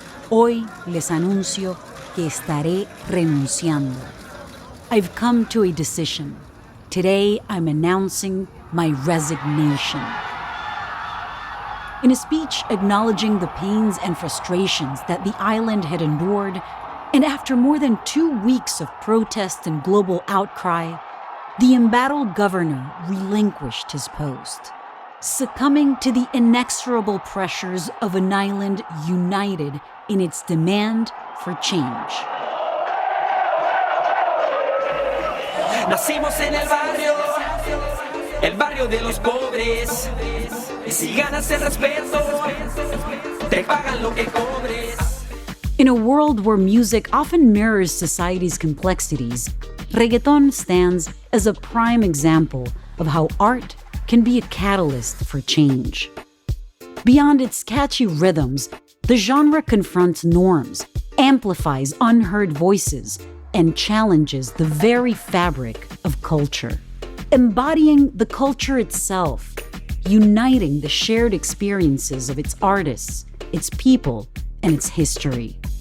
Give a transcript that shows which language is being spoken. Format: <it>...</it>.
<es>Hoy les anuncio que estaré renunciando.</es> <en>I've come to a decision. Today I'm announcing my resignation." In a speech acknowledging the pains and frustrations that the island had endured, and after more than 2 weeks of protest and global outcry, the embattled governor relinquished his post, succumbing to the inexorable pressures of an island united in its demand for change.</en> <es>Nacimos en el barrio de los pobres. Y si ganas el respeto, te pagan lo que cobres.</es> <en>In a world where music often mirrors society's complexities, reggaeton stands as a prime example of how art can be a catalyst for change. Beyond its catchy rhythms, the genre confronts norms, amplifies unheard voices, and challenges the very fabric of culture, embodying the culture itself, uniting the shared experiences of its artists, its people, and its history.</en>